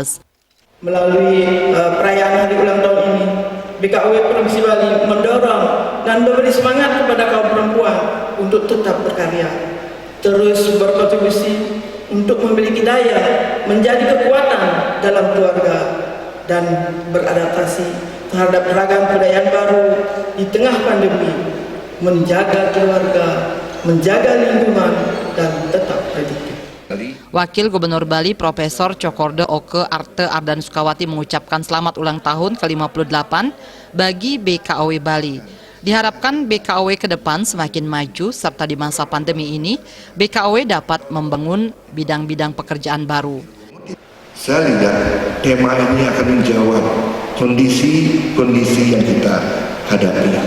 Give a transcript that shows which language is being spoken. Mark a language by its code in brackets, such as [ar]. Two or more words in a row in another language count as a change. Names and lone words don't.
[id] Melalui perayaan hari ulang tahun ini, BKOW Provinsi Bali mendorong dan memberi semangat kepada kaum perempuan untuk tetap berkarya, terus berkontribusi untuk memiliki daya, menjadi kekuatan dalam keluarga, dan beradaptasi terhadap beragam kebudayaan baru di tengah pandemi, menjaga keluarga, menjaga lingkungan, dan tetap produktif. Wakil Gubernur Bali Profesor Cokorda Oke Arte Ardana Sukawati mengucapkan selamat ulang tahun ke-58 bagi BKOW Bali. Diharapkan BKOW ke depan semakin maju serta di masa pandemi ini BKOW dapat membangun bidang-bidang pekerjaan baru. Saya lihat tema ini akan menjawab kondisi yang kita hadapi.